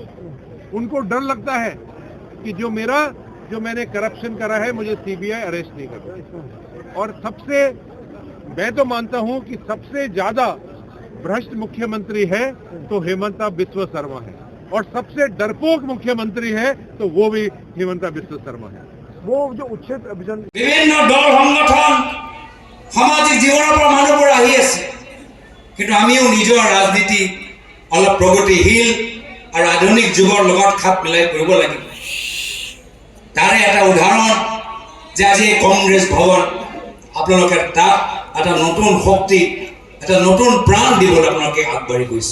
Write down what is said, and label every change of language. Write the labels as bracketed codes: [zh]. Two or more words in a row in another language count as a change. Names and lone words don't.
[hi] उनको डर लगता है कि जो मैंने करप्शन करा है मुझे सीबीआई अरेस्ट नहीं कर। और मैं तो मानता हूं कि सबसे ज्यादा भ्रष्ट मुख्यमंत्री है तो हिमंता बिस्वा शर्मा है, और सबसे डरपोक मुख्यमंत्री है तो वो भी हिमंता बिस्वा शर्मा है। वो जो उच्छेद अभियान [as] বিভিন্ন দল সংগঠন সামাজিক জীৱনৰ পৰা মানুহবোৰ আহি আছে, কিন্তু আমিও নিজৰ ৰাজনীতি অলপ প্ৰগতিশীল আৰু আধুনিক যুগৰ লগত খাপ মিলাই কৰিব লাগিব। তাৰে এটা উদাহৰণ যে আজি কংগ্ৰেছ ভৱন আপোনালোকে তাত এটা নতুন শক্তি, এটা নতুন প্ৰাণ দিবলৈ আপোনালোকে আগবাঢ়ি গৈছে।